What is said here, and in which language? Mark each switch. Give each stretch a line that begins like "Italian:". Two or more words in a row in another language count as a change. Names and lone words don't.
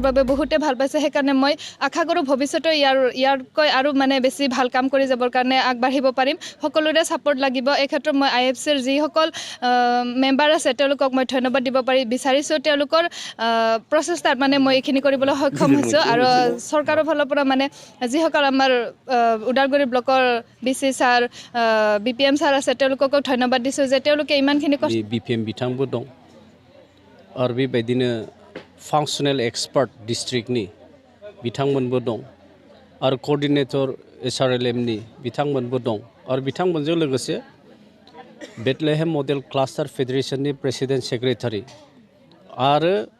Assamese: বাবে বহুতে ভাল পাইছে সেইকাৰণে মই আশা কৰোঁ ভৱিষ্যতে ইয়াৰকৈ আৰু মানে বেছি ভাল কাম কৰি যাবৰ কাৰণে আগবাঢ়িব পাৰিম সকলোৰে সাপোৰ্ট লাগিব এই ক্ষেত্ৰত মই IFCৰ যিসকল মেম্বাৰ আছে তেওঁলোকক মই ধন্যবাদ দিব বিচাৰিছোঁ তেওঁলোকৰ প্ৰচেষ্টাত মানে মই এইখিনি কৰিবলৈ সক্ষম হৈছোঁ আৰু চৰকাৰৰ ফালৰ পৰা মানে যিসকল আমাৰ উদালগুৰি ব্লকৰ BC ছাৰ BPM ছাৰ আছে তেওঁলোককো ধন্যবাদ দিছোঁ যে তেওঁলোকে ইমানখিনি
Bodo: BPM বিথাংबो दं आरो बेबायदिनो
English: functional expert
Bodo: डिस्ट्रिक्टनि बिथांमोनबो दं आरो कोअर्डिनेटर SRLMनि बिथांमोनबो दं आरो बिथांमोनजों लोगोसे बेथलेहेम
English: model cluster federation president secretary
Bodo: आरो